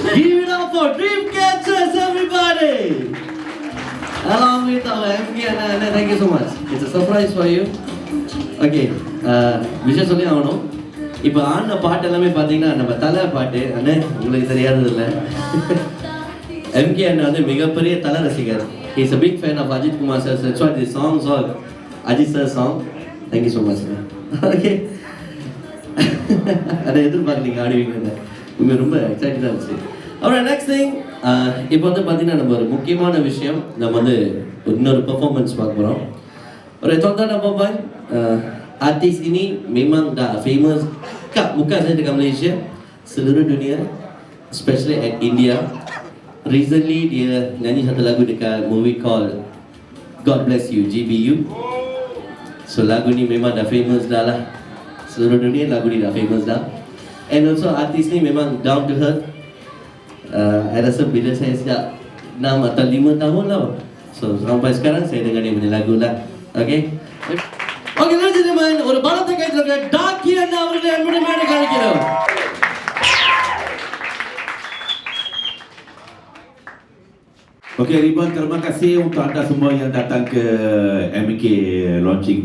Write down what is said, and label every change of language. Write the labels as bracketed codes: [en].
[en] Give it up for Dreamcatchers, everybody! Along with our MK and thank you so much. It's a surprise for you. [ta] Okay, விஷயம் சொல்லி ஆகணும். இப்போ ஆடின பாட்டு எல்லாமே பார்த்தீங்கன்னா நம்ம தலை பாட்டு அண்ணே உங்களுக்கு தெரியாதது இல்லை. எம்கே அண்ணன் வந்து மிகப்பெரிய தலை ரசிகர். [en] He is a big fan of Ajit Kumar sir. That's why the songs are Ajit sir song. Thank you so much. Okay. [ta] அதை எதிர்பார்க்கலீங்க ஆடுவீங்க. உண்மை ரொம்ப எக்ஸைட்டடாக இருந்துச்சு. அப்புறம் நெக்ஸ்ட் திங், இப்போ வந்து பார்த்தீங்கன்னா நம்ம ஒரு முக்கியமான விஷயம், நம்ம வந்து இன்னொரு பெர்ஃபார்மன்ஸ் பார்க்க போகிறோம். [ms] ஒரு tuan-tuan dan puan-puan, artis ini memang dah famous bukan saja dekat Malaysia, seluruh dunia, [en] especially at India. Recently [ms] dia nyanyi satu lagu dekat [en] movie called God Bless You, [ms] GBU. So lagu ni memang dah famous dah lah. Seluruh dunia lagu ni dah famous dah. [en] And also [ms] artis ni memang [en] down to earth. [ms] Saya rasa bila saya sejak 6 atau 5 tahun lah. So sampai sekarang saya dengar dia punya lagu lah. [en] Okay. Okay, ladies and gentlemen, [ta] ஒரு பலத்தை கைத்தல talkie அண்ணா அவர்களை அன்புடன் மேடை காணிக்கிறோம். [ms] Okey, Ribuan, terima kasih untuk anda semua yang datang ke MK launching.